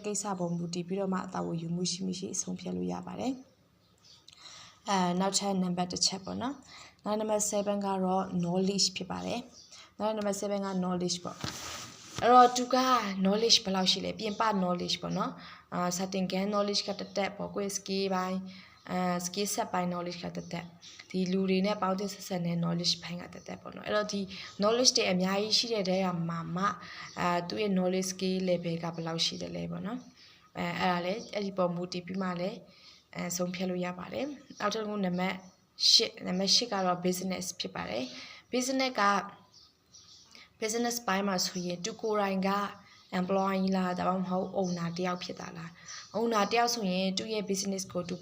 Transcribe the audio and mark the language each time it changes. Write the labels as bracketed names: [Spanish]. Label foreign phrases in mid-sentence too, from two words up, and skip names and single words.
[Burmese] ကိစ္စပေါ်မူတည်ပြီးတော့မှတာဝန်ယူမှုရှိမရှိအဆုံးဖြတ်လို့ရပါတယ်နောက်ထပ်နံပါတ်1ချက်ပေါ့နော်နောက်နံပါတ်7ကတော့ knowledge ဖြစ်ပါတယ်နောက်နံပါတ်7က knowledge ပေါ့အဲ့တော့သူက knowledge ဘယ်လောက်ရှိလဲပြင်ပ knowledge ပေါ့နော် [English] certain gain knowledge [Burmese] ကတက်ပေါ့ကိုယ် skill ပိုင်း [English] skill set [Burmese] ပိုင်း knowledge ကတက်ဒီလူတွေနဲ့ပေါင်းတဲ့ဆက်ဆက်နဲ့ knowledge ပိုင်းကတက်ပေါ့နော်အဲ့တော့ဒီ knowledge တွေအများကြီးရှိတဲ့တဲကမှာသူ့ရဲ့ [English] knowledge skill level [Burmese] ကဘယ်လောက်ရှိတယ်လဲပေါ့နော်အဲ့ဒါလေအဲ့ဒီပေါ်မူတည်ပြီးမှလည်းဆုံးဖြတ်လို့ရပါတယ်နောက်တစ်ခုနံပါတ် 8ကတော့ business ဖြစ်ပါတယ် business ပိုင်းမှာဆိုရင်သူကိုယ်တိုင်က employee လားဒါမှမဟုတ် owner တယောက်ဖြစ်တာလား owner တယောက်ဆိုရင်သူ့ရဲ့ business ကိုသူဘ